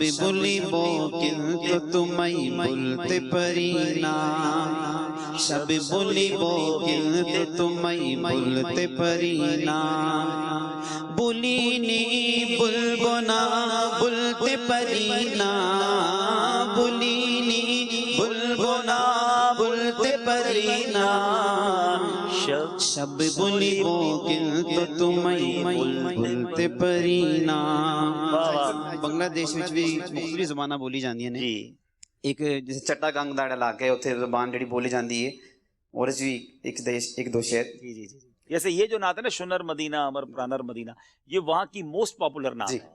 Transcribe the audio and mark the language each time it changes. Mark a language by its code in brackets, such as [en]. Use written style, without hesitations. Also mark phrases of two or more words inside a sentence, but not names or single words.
[bn] বলিব কিন্তু তোমায় বলতে পারি না সব বলিব কিন্তু তোমায় বলতে পারি না বলিনি বলবো না বলতে পারি না বলিনি বলবো না বলতে পারি না সব বলিব কিন্তু তোমায় বলতে পারি না [pa] بنگلہ دیش وچ بھی مختلف زباناں بولی جاندیاں نے. ایک جیسے چٹا گنگ دا علاقہ ہے، اتنے زبان جڑی بولی جاندی ہے. [ur] اور اس بھی ایک دو شعر. جی جی جی. جیسے یہ جو نعت ہے نا [bn] সোনার মদিনা আমার প্রাণের মদিনা, [ur] یہ وہاں کی [en] most popular [ur] نعت ہے.